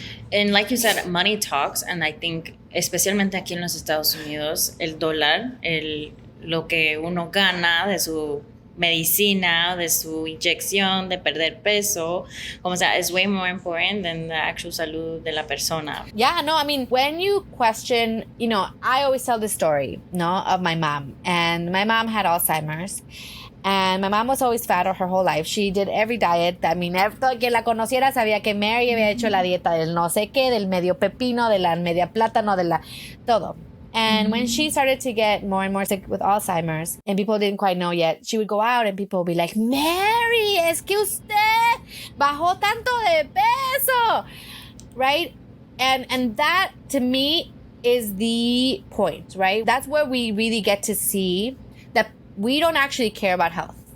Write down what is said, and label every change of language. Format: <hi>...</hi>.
<en>And like you said, money talks, and I think,</en> <es>especialmente aquí en los Estados Unidos, el dólar, lo que uno gana de su medicina, de su inyección, de perder peso, como sea,</es> <en>is way more important than the actual</en> <es>salud de la persona.</es> <en>Yeah, no, I mean, when you question, I always tell this story, of my mom. And my mom had Alzheimer's. And my mom was always fat her whole life. She did every diet. I mean,</en> <es>todo quien la conociera sabía que Mary había hecho la dieta del no sé qué, del medio pepino, de la media plátano, de la todo.</es> <en>And when she started to get more and more sick with Alzheimer's, and people didn't quite know yet, she would go out and people would be like, Mary,</en> <es>es que usted bajó tanto de peso,</es> <en>right? And that, to me, is the point, right? That's where we really get to see that we don't actually care about health.</en>